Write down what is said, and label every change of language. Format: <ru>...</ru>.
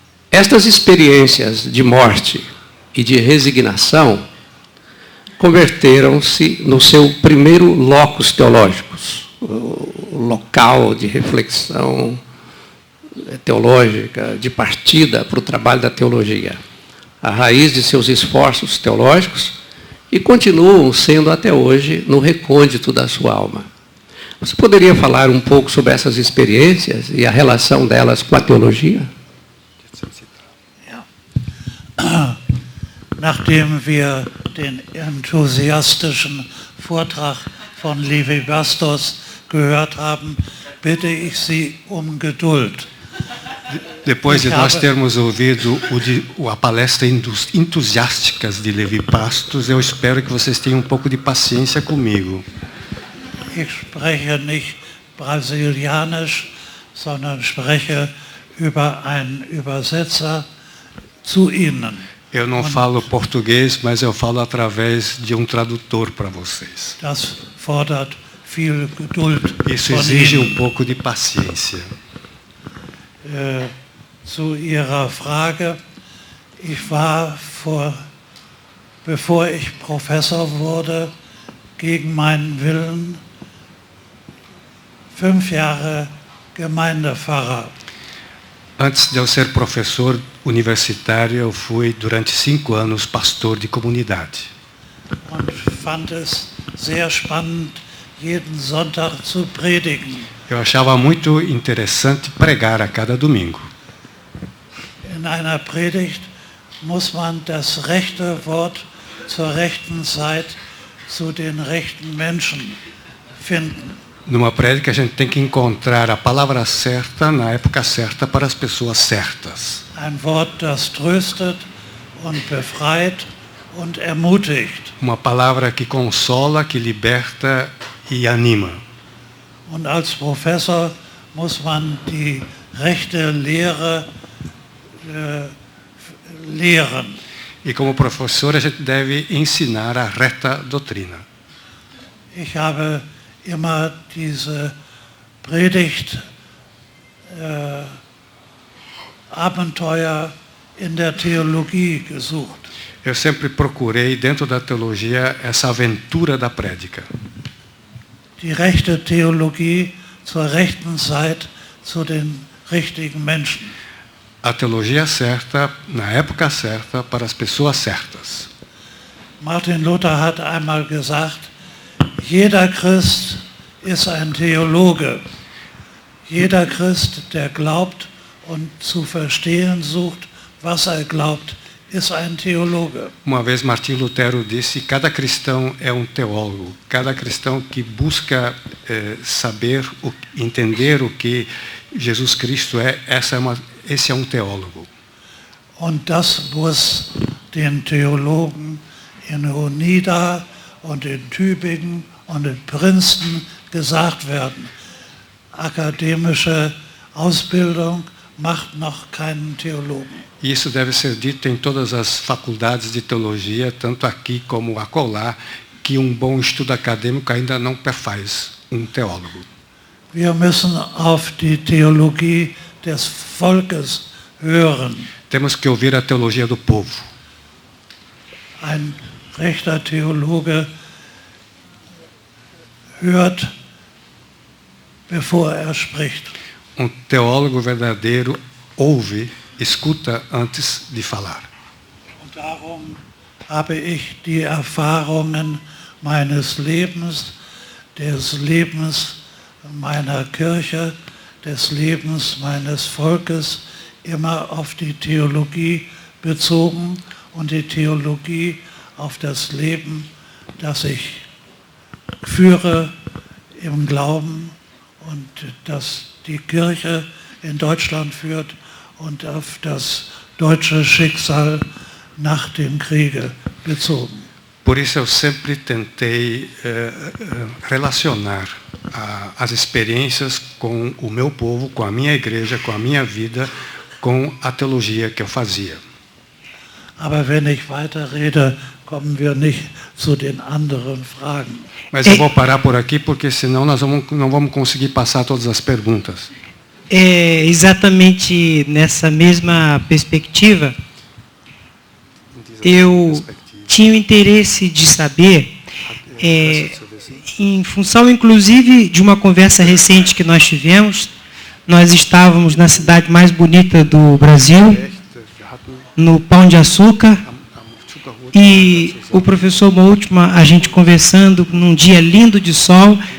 <pt>Estas experiências de morte e de resignação converteram-se no seu primeiro locus teológicos, o local de reflexão teológica, de partida para o trabalho da teologia, a raiz de seus esforços teológicos, e continuam sendo até hoje no recôndito da sua alma. Você poderia falar um pouco sobre essas experiências e a relação delas com a teologia?</pt> <de>Ja. Nachdem wir den enthusiastischen Vortrag von Levi Bastos gehört haben, bitte ich Sie Geduld.</de> <pt>Depois de nós termos ouvido a palestra entusiásticas de Levi Bastos, eu espero que vocês tenham um pouco de paciência comigo.</pt> <de>Ich spreche nicht brasilianisch, sondern spreche über einen Übersetzer zu Ihnen.</de> <pt>Eu não falo português, mas eu falo através de um tradutor para vocês.</pt> <de>Das fordert viel Geduld.</de> <pt>Isso exige um pouco de paciência.</pt> <de>Zu Ihrer Frage, ich war bevor ich Professor wurde, gegen meinen Willen 5 Jahre Gemeindepfarrer.</de> <pt>Antes de eu ser professor universitário, eu fui durante 5 anos pastor de comunidade.</pt> <de>Und fand es sehr spannend, jeden Sonntag zu predigen.</de> <pt>Eu achava muito interessante pregar a cada domingo.</pt> <de>In einer Predigt muss man das rechte Wort zur rechten Zeit zu den rechten Menschen finden.</de> <pt>Numa prédica a gente tem que encontrar a palavra certa na época certa para as pessoas certas.</pt> <de>Ein Wort, das tröstet und befreit und ermutigt.</de> <pt>Uma palavra que consola, que liberta e anima.</pt> <de>Und als Professor muss man die rechte Lehre lehren.</de> <pt>E como professor a gente deve ensinar a reta doutrina.</pt> <de>Ich habe immer diese Predigt Abenteuer in der Theologie gesucht.</de> <pt>Eu sempre procurei dentro da teologia essa aventura da prédica.</pt> <de>Die rechte Theologie zur rechten Zeit zu den richtigen Menschen.</de> <pt>A teologia certa, na época certa, para as pessoas certas.</pt> <de>Martin Luther hat einmal gesagt, jeder Christ ist ein Theologe. Jeder Christ, der glaubt und zu verstehen sucht, was er glaubt, ist ein Theologe.</de> <pt>Uma vez Martim Lutero disse, cada cristão é um teólogo. Cada cristão que busca saber, entender o que Jesus Cristo é, esse é um teólogo.</pt> <de>Und das muss den Theologen in Unida und in Tübingen und in Princeton gesagt werden. Akademische Ausbildung macht noch keinen Theologen.</de> <pt>Isso deve ser dito em todas as faculdades de teologia, tanto aqui como acolá, que um bom estudo acadêmico ainda não perfaz um teólogo.</pt> <de>Wir müssen auf die Theologie des Volkes hören.</de> <pt>Temos que ouvir a teologia do povo.</pt> <de>Ein rechter Theologe hört, bevor er spricht.</de> <pt>Um teólogo verdadeiro ouve, escuta antes de falar.</pt> <de>Und darum habe ich die Erfahrungen meines Lebens, des Lebens meiner Kirche, des Lebens meines Volkes immer auf die Theologie bezogen und die Theologie auf das Leben, das ich führe im Glauben und das die Kirche in Deutschland führt und auf das deutsche Schicksal nach dem Kriege bezogen.</de> <pt>Por isso eu sempre tentei relacionar as experiências com o meu povo, com a minha igreja, com a minha vida, com a teologia que eu fazia.</pt> <de>Aber wenn ich weiterrede, kommen wir nicht zu den anderen Fragen.</de> <pt>Mas eu vou parar por aqui porque senão nós não vamos conseguir passar todas as perguntas. É exatamente nessa mesma perspectiva. Eu tinha o interesse de saber, em função inclusive de uma conversa recente que nós tivemos, nós estávamos na cidade mais bonita do Brasil, no Pão de Açúcar, e o professor Moltmann, a gente conversando num dia lindo de sol,</pt>